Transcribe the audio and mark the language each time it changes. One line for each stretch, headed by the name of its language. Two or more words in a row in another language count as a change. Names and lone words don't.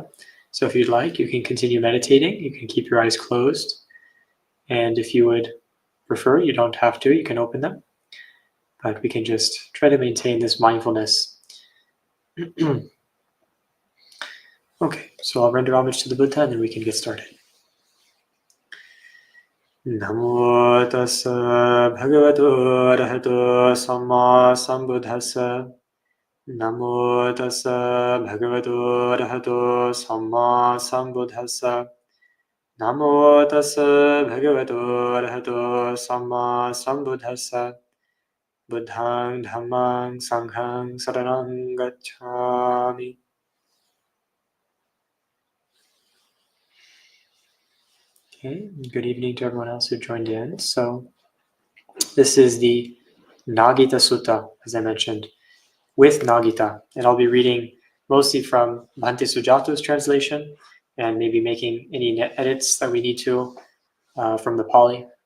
English: So if you'd like, you can continue meditating. You can keep your eyes closed. And if you would prefer, you don't have to, you can open them. But we can just try to maintain this mindfulness. Okay, so I'll render homage to the Buddha and then we can get started.
Pali: Namo tassa bhagavato arahato samma sambuddhassa. Namo tassa bhagavato arahato samma sambuddhassa. Namo tassa bhagavato arahato samma sambuddhassa. Buddhang dhammang sanghang saranang gacchami.
English: Okay, good evening to everyone else who joined in. So this is the Nāgitasutta, as I mentioned, with Nāgita. And I'll be reading mostly from Bhante Sujato's translation and maybe making any edits that we need to from the Pali.